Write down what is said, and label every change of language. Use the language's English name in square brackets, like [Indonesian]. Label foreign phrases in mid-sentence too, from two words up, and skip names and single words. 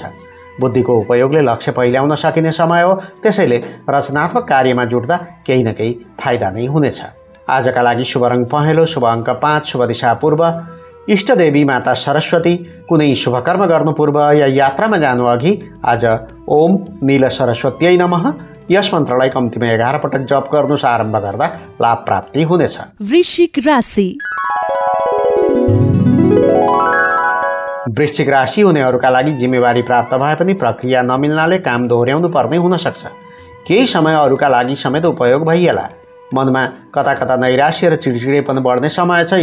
[Nepali] बुद्धिको उपयोगले लक्ष्य पहिल्याउन सकिने समय हो, त्यसैले रचनात्मक कार्यमा जुट्दा केही न केही फाइदा नै हुनेछ। आजका लागि शुभ रङ पहेँलो, शुभ अङ्क 5, शुभ दिशा पूर्व। इष्टदेवी माता सरस्वती। कुनै शुभ कर्म गर्नु पूर्व या यात्रामा जानु अघि आज [Sanskrit] ओम नील सरस्वत्यै नमः [Nepali] यस मन्त्रलाई कम्तीमा 11 पटक जप गर्नुस्। आरम्भ गर्दा लाभ प्राप्ति हुनेछ। वृश्चिक राशि। वृश्चिक राशि हुनेहरूका लागि जिम्मेवारी प्राप्त भए पनि प्रक्रिया नमिल्नाले काम दोहोर्याउनु पर्ने हुन सक्छ। केही समय अरूका लागि समेत उपयोग भइएला। मनमा कता कता नैराश्य र चिडचिडेपन बढ्ने समय छ।